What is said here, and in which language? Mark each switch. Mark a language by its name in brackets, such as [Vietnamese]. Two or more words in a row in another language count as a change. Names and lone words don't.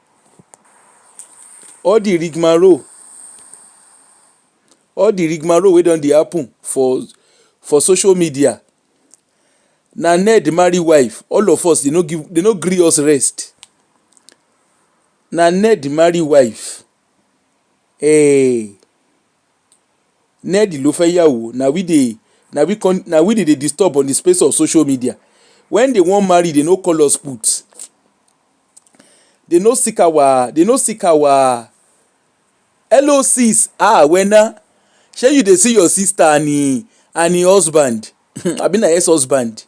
[Nigerian Pidgin] All the rigmarole wey don dey happen for social media. Na Ned marry wife, all of us dey no gree us rest. Na Ned marry wife, [Yoruba] Ned ló fẹ́ yàwó. [Nigerian Pidgin] Na we dey disturb on the space of social media. When they wan marry, they no call us put. They no seek our hello sis. Wena, shey you dey see your sister and him husband abi na ex-husband.